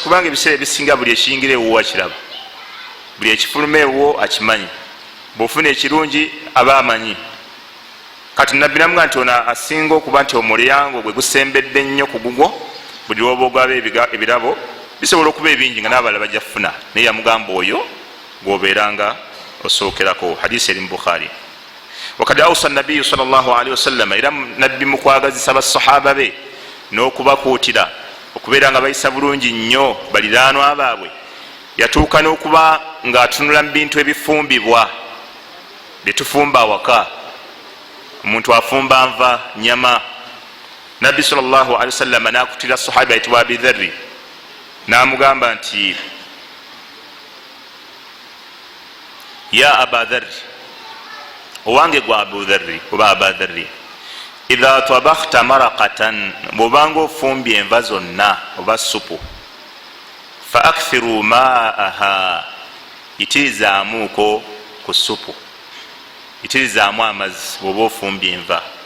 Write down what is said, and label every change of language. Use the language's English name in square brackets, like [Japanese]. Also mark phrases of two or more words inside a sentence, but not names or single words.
[Ganda] kubanga ebiseera ebisinga buli ekiyingira ewuwo akiraba, buli ekifuluma ewuwo akimanyi, bwofuna ekirungi aba amanyi. kati nabbi namuga nti ono asinga okuba nti omulyango gwe gusembedde nnyo ku gugwo, buli lwoba ogaba ebirabo bisobola okuba ebingi nga n'abalala bajja kufuna, naye yamugamba oyo gwobeeranga osookerako. hadisi eri mu bukhari. [Arabic] وقد أوصى النبي صلى الله عليه وسلم, [Ganda] era nabbi mukwagazisa basahaba be n'okubakuutira okubeera nga bayisa bulungi nnyo baliraanwa baabwe. yatuuka n'okuba ng'atunula mu bintu ebifumbibwa byetufumba awaka. omuntu afumba nva, nyama. nabbi [Arabic] صلى الله عليه وسلم [Ganda] n'akutira sahaba ayitibwa abi dharri, n'amugamba nti [Arabic] يا أبا ذر, [Ganda] owange gwa abu dharri oba aba dharri, [Arabic] إذا طبخت مرقة, [Ganda] bwobanga ofumbye enva zonna oba supu, [Arabic] فأكثر ماءها, [Ganda] itirizaamuuko ku supu, itirizaamu amazzi bwoba ofumbye enva.